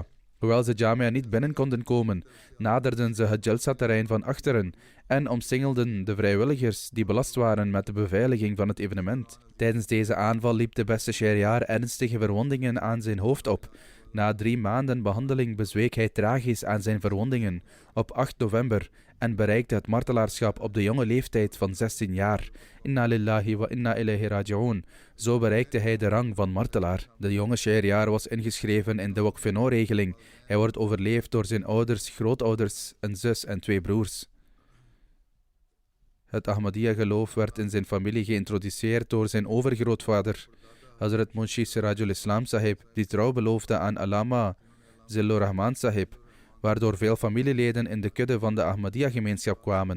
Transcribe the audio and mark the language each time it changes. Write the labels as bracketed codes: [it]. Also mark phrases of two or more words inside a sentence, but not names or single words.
[nl] Hoewel ze Jamia niet binnen konden komen, naderden ze het Jalsa-terrein van achteren en omsingelden de vrijwilligers die belast waren met de beveiliging van het evenement. Tijdens deze aanval liep de beste Shahryar ernstige verwondingen aan zijn hoofd op. Na 3 maanden behandeling bezweek hij tragisch aan zijn verwondingen op 8 november en bereikte het martelaarschap op de jonge leeftijd van 16 jaar. [ar] إنا لله وإنا إليه راجعون. [nl] Zo bereikte hij de rang van martelaar. De jonge Shahryar was ingeschreven in de Waqf-e-Nau-regeling. Hij wordt overleefd door zijn ouders, grootouders, een zus en 2 broers. Het Ahmadiyya-geloof werd in zijn familie geïntroduceerd door zijn overgrootvader, Hazrat Munshi Sirajul Islam Sahib, die trouw beloofde aan Allama Zillur Rahman Sahib, waardoor veel familieleden in de kudde van de Ahmadiyya-gemeenschap kwamen.